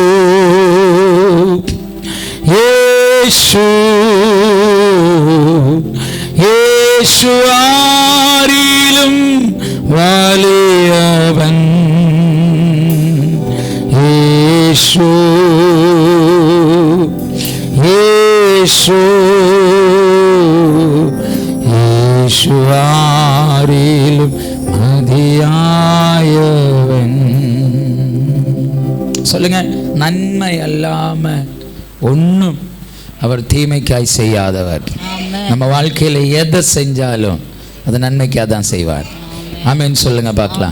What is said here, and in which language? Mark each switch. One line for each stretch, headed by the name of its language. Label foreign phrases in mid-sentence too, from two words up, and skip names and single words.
Malayalam: യേശു യേശു ആരിലും വലിയവൻ യേശു യേശു യേശു ആരിലും மதியாயவன்.
Tamil: சொல்லுங்க, நன்மை அல்லாம ஒன்றும் அவர் தீமைக்காய் செய்யாதவர். நம்ம வாழ்க்கையில எதை செஞ்சாலும் அது நன்மைக்காக தான் செய்வார். ஆமென். சொல்லுங்க பார்க்கலாம்.